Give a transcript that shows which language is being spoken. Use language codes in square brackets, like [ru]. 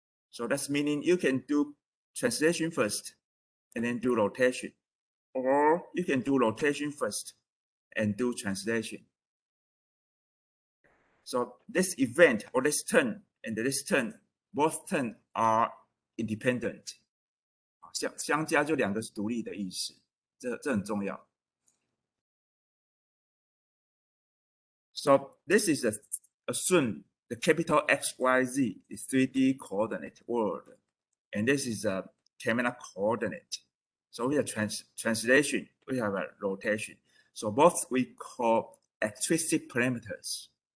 [en] So that's meaning you can do translation first and then do rotation. Or you can do rotation first and do translation. So this event or this turn and this turn, both turn are independent. [zh] 相加就两个是独立的意思，这很重要。 [en] So this is assume the capital X, Y, Z is 3D coordinate world, and this is a camera coordinate. So we have translation, we have a rotation. So both we call extrinsic parameters.